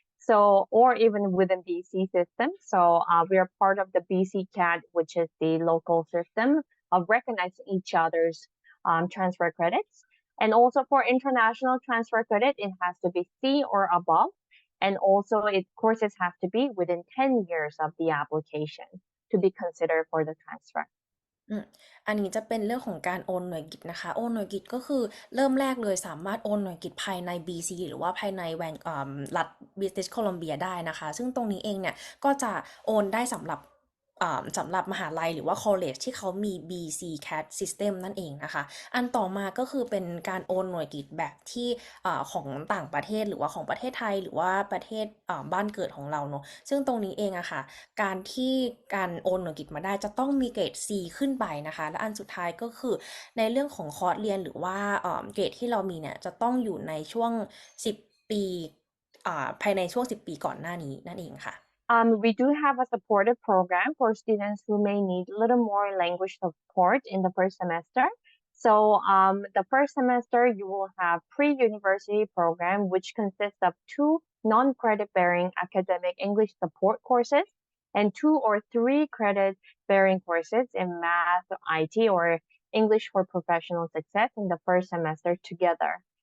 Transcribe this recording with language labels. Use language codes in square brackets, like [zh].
[en] So, or even within BC system. So we are part of the BC CAD, which is the local system of recognizing each other's transfer credits. And also for international transfer credit, it has to be C or above. And also courses have to be within 10 years of the application to be considered for the transfer. [th] อันนี้จะเป็นเรื่องของการโอนหน่วยกิตนะคะโอนหน่วยกิตก็คือเริ่มแรกเลยสามารถโอนหน่วยกิตภายใน BC หรือว่าภายในรัฐ British Columbia ได้นะคะซึ่งตรงนี้เองเนี่ยก็จะโอนได้สำหรับมหาลัยหรือว่า college ที่เขามี BC CAD system นั่นเองนะคะอันต่อมาก็คือเป็นการโอนหน่วยกิตแบบที่ของต่างประเทศหรือว่าของประเทศไทยหรือว่าประเทศบ้านเกิดของเราเนาะซึ่งตรงนี้เองอะค่ะการโอนหน่วยกิตมาได้จะต้องมีเกรด C ขึ้นไปนะคะและอันสุดท้ายก็คือในเรื่องของคอร์สเรียนหรือว่าเกรดที่เรามีเนี่ยจะต้องอยู่ในช่วง10ปีภายในช่วง10ปีก่อนหน้านี้นั่นเองค่ะ [en] We do have a supportive program for students who may need a little more language support in the first semester. So the first semester, you will have pre-university program, which consists of 2 non-credit bearing academic English support courses and 2 or 3 credit bearing courses in math, IT, or English for professional success in the first semester together.